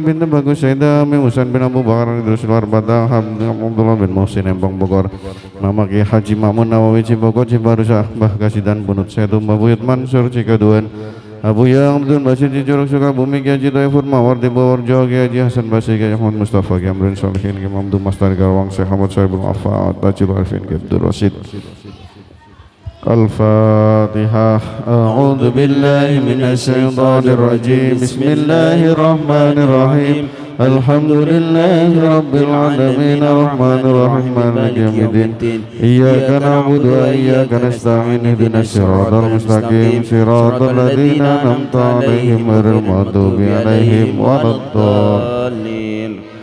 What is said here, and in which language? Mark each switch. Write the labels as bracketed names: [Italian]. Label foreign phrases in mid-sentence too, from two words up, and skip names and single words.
[Sundanese] bin Bagus Sayyidah Ami Husain bin Abu Bakar Idrus Luar Batang Abdullah bin Muhsin Empang Bogor Mama Kiai Haji Mamun Nawawi Cibogor Cibarusah Bah Kasidan Bunut Setu Mbabuyut Mansur Cikaduan Abu Yang Abdul Basir di Curug Sukabumi Kiai Haji Taifur Mawar di Bawarjo Kiai Haji Hasan Basri Kiai Ahmad Mustafa Kiai Amrin Solihin Kiai Mamdu Mastar Garawang Syekh Ahmad Sohibul Afat Tajul Arifin Kiai Abdul Rasid [Arabic] الفاتحة أعوذ بالله من الشيطان الرجيم بسم الله الرحمن الرحيم الحمد لله رب العالمين الرحمن الرحيم مالك يوم الدين إياك نعبد وإياك نستعين اهدنا الصراط المستقيم صراط الذين أنعمت عليهم غير المغضوب عليهم ولا الضالين